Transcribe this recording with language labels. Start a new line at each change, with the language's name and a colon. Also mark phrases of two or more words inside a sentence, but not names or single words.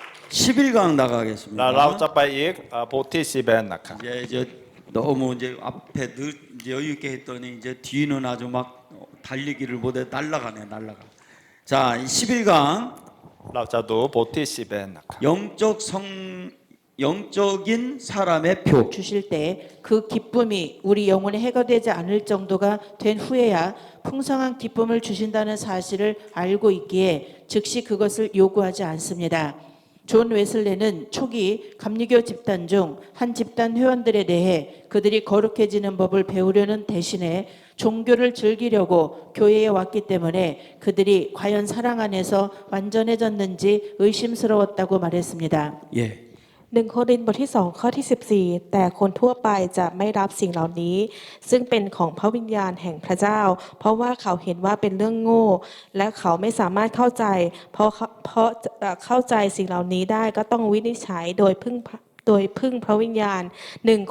Korean: 11강
Thai: เรา
Korean: 나가겠습니다.
Thai: จะไปอีกบทที่11นะครับ
Korean: 이제 너무 이제 앞에 늘 여유 있게 했더니 이제 뒤는 아주 막 달리기를 못해 날아가네 날아가. 자, 11강
Thai: เราจะดูบทที่11นะครับ
Korean: 영적인 사람의 표. 주실 때 그 기쁨이 우리 영혼에 해가 되지 않을 정도가 된 후에야 풍성한 기쁨을 주신다는 사실을 알고 있기에 즉시 그것을 요구하지 않습니다. 존 웨슬레는 초기 감리교 집단 중 한 집단 회원들에 대해 그들이 거룩해지는 법을 배우려는 대신에 종교를 즐기려고 교회에 왔기 때문에 그들이 과연 사랑 안에서 완전해졌는지 의심스러웠다고 말했습니다. 예.
Thai: 1 โครินธ์บทที่2ข้อที่14แต่คนทั่วไปจะไม่รับสิ่งเหล่านี้ซึ่งเป็นของพระวิญญาณแห่งพระเจ้าเพราะว่าเขาเห็นว่าเป็นเรื่องโง่และเขาไม่สามารถเข้าใจเพราะเข้าใจสิ่งเหล่านี้ได้ก็ต้องวินิจฉัยโดยพึ่งพระวิญญาณ1